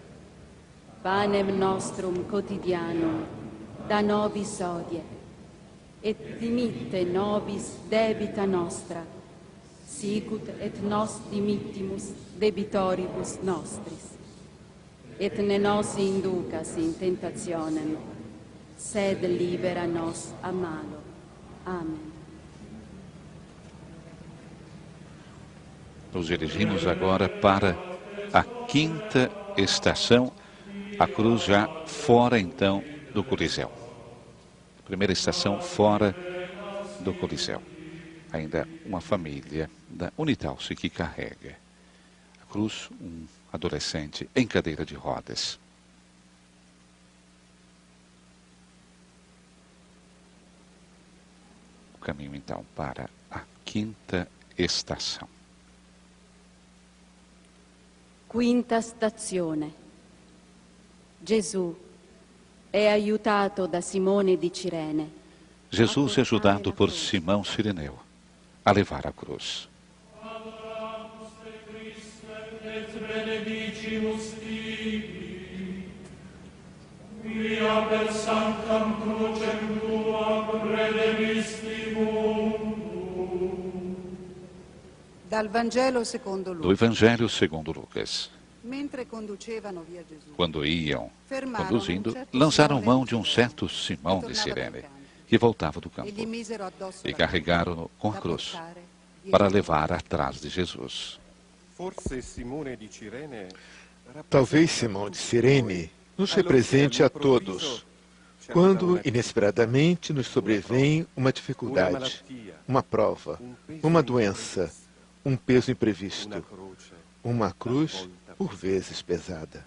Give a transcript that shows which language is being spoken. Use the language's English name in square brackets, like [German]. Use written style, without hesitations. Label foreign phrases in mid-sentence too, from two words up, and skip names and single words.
[Latin] Panem nostrum quotidianum da nobis hodie, et dimitte nobis debita nostra, sicut et nos dimittimus debitoribus nostris. Et ne nos inducas in tentationem, sed libera nos a malo. Amen. [Portuguese] Nos dirigimos agora para a quinta estação, a cruz já fora então do Coliseu. Primeira estação fora do Coliseu. Ainda uma família da Unitalse que carrega a cruz, um adolescente em cadeira de rodas. O caminho então para a quinta estação. [Italian] Quinta stazione. Gesù è aiutato da Simone di Cirene. [Portuguese] Jesus é ajudado por Simão Cireneu a levar a cruz. [Latin] et benedicimus tibi, via per sanctam crucem tuam redemisti mundum. [Italian] Dal Vangelo secondo [Portuguese] Do [Italian] Luca. [Portuguese] Evangelho segundo Lucas. [Italian] Mentre conducevano via Gesù, [Portuguese] Quando iam [Italian] fermarono [Portuguese] conduzindo, [Italian] un certo [Portuguese] lançaram [Italian] Simone [Portuguese] mão de um [Italian] di [Portuguese] certo [Italian] Cirene, [Portuguese] Simão [Italian] che [Portuguese] de [Italian] tornava dal [Portuguese] Cirene, [Italian] campo, [Portuguese] que voltava do [Italian] e gli [Portuguese] campo, [Italian] misero addosso [Portuguese] e [Italian] la [Portuguese] carregaram-no com a [Italian] da [Portuguese] cruz [Italian] portare [Portuguese] para levar atrás de Jesus. Talvez Simão de Cirene nos represente a todos quando inesperadamente nos sobrevém uma dificuldade, uma prova, uma doença, um peso imprevisto, uma cruz por vezes pesada.